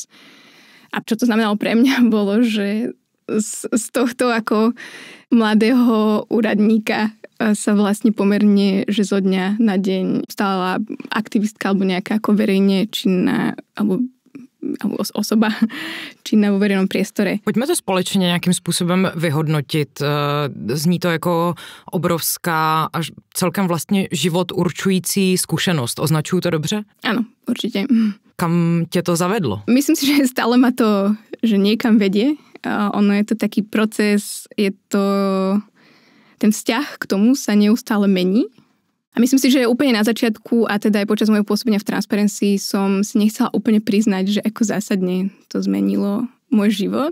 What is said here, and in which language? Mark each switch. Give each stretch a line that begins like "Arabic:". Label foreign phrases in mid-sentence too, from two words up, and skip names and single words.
Slovak: A čo to znamenalo pre mňa, bolo, že z tohto ako mladého úradníka sa vlastne pomerne, že zo dňa na deň stala aktivistka alebo nejaká ako verejne činná alebo osoba činná vo verejnom priestore.
Czech: Pojďme to společně nějakým způsobem vyhodnotit. Zní to jako obrovská až celkem vlastně život určující zkušenost. Označuju to dobře?
Slovak: Áno, určite.
Czech: Kam tě to zavedlo?
Slovak: Myslím si, že stále ma to, že niekam vedie. Ono je to taký proces, je to ten vzťah k tomu sa neustále mení. A myslím si, že úplne na začiatku a teda aj počas môjho pôsobenia v Transparency som si nechcela úplne priznať, že ako zásadne to zmenilo môj život.